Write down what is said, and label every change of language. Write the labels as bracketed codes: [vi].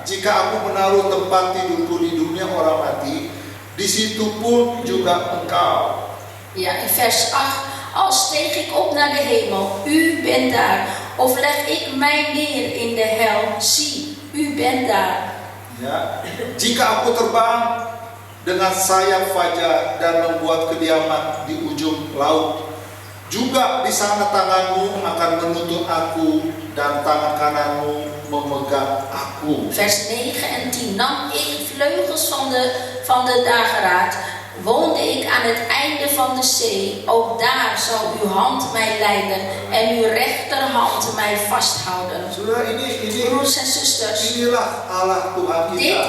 [id] Jika aku menaruh tempat tidurku di dunia orang mati, di situ pun juga engkau. [nl] Ja, in vers 8. Al steeg ik op naar de hemel, u bent daar. Of leg ik mij neer in de hel, zie, u bent daar. [id] Ya, jika aku terbang dengan sayap fajar dan membuat kediaman di ujung laut, juga di sana tanganmu akan menuntun aku dan tangan kananmu memegang aku. [nl] Vers 9 en 10. Nam ik vleugels van de dageraad, woonde ik aan het einde van de zee. Ook daar zal uw hand mij leiden en uw rechterhand mij vasthouden. [id] Saudara, ini [nl] Broers en zusters, [id] inilah Allah Tuhan kita.